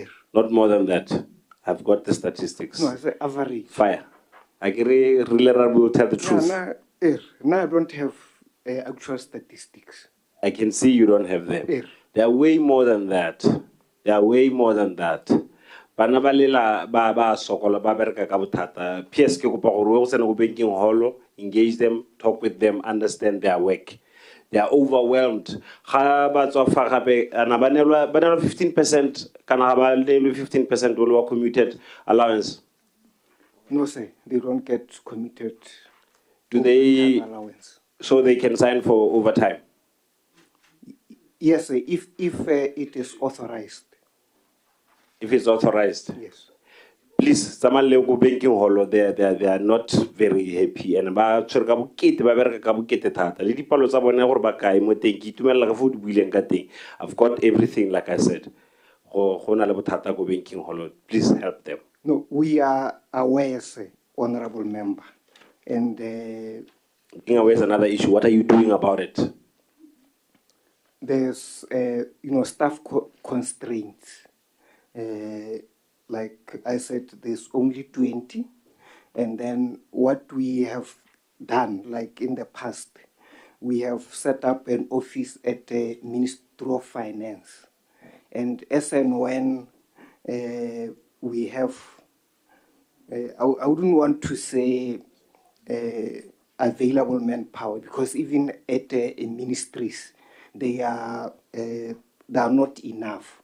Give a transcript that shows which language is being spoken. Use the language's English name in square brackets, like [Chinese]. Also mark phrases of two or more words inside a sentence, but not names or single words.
[English] Not more than that. I've got the statistics. No, I say average. Fire. I can really tell the truth. No, I don't have actual statistics. I can see you don't have them. They are way more than that. They are way more than that. [Tswana] Bana ba lela ba sokola ba bereka ka bothata. PS ke kopa gore o tsena go [English] banking hall, engage them, talk with them, understand their work. they are overwhelmed. [Tswana] Ga ba tswa fa gape ana ba nelwa 15% kana ba nelwa 15% [English] will commuted allowance. No, sir, they don't get committed. Do they? Allowance. So they can sign for overtime. Yes, sir, if it is authorized. If it's authorized. Yes. Please, someone go banking hall. They are not very happy. And [Tswana] ba tshwere ka bokete ba bereka ka bokete thata. Le dipalo tsa bone gore ba kae mo teng ke itumela ka fo di buileng ka teng. [English] I've got everything like I said. [Tswana] Go na le bothata go [English] banking hall. Please help them. No, we are aware, sir, honorable member, and Aware is another issue. What are you doing about it? there's staff constraints. Like I said, there's only 20, and then what we have done, like in the past, we have set up an office at the Ministry of Finance, and as and when we have, I wouldn't want to say available manpower, because even at ministries, they are not enough.